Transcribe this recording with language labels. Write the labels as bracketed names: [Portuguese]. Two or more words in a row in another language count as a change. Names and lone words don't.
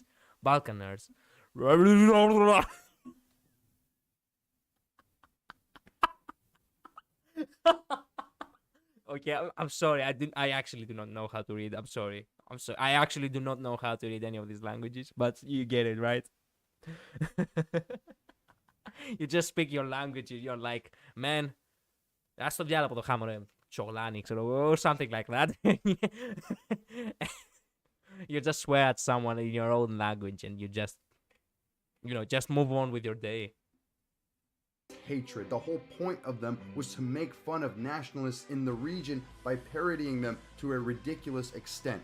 [English] Balkaners. Okay, I'm sorry. I actually do not know how to read. I'm sorry. I actually do not know how to read any of these languages, but you get it, right? You just speak your language. You're like, man, [Greek] ας το διάλογο το χάμω ρε, τσογλάνι, ξέρω, [English] or something like that. You just swear at someone in your own language and you just, just move on with your day. Hatred. The whole point of them was to make fun of nationalists in the region by parodying them to a ridiculous extent.